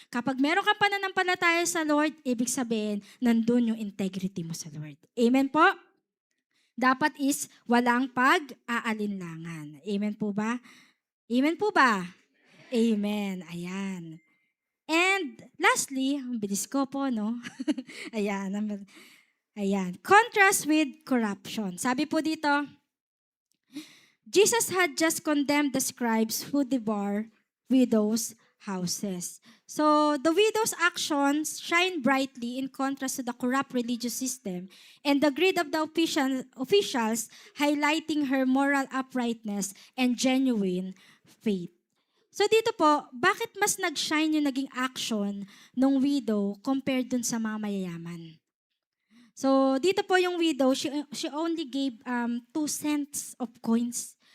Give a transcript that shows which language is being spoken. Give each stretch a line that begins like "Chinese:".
Filipino: Kapag meron kang pananampalataya sa Lord, ibig sabihin, nandun yung integrity mo sa Lord. Amen po? Dapat is walang pag-aalinlangan. Amen po ba? Amen po ba? Amen. Ayan. And And lastly, ang bilis ko po, no? Ayan. Ayan.
English: Contrast with corruption. Sabi po dito, Jesus had just condemned the scribes who devour widows' houses. So, the widow's actions shine brightly in contrast to the corrupt religious system and the greed of the officials highlighting her moral uprightness and genuine faith.
Filipino: So dito po, bakit mas nag-shine yung naging action ng widow compared dun sa mga mayayaman? So dito po yung widow, she only gave 2 cents of coins.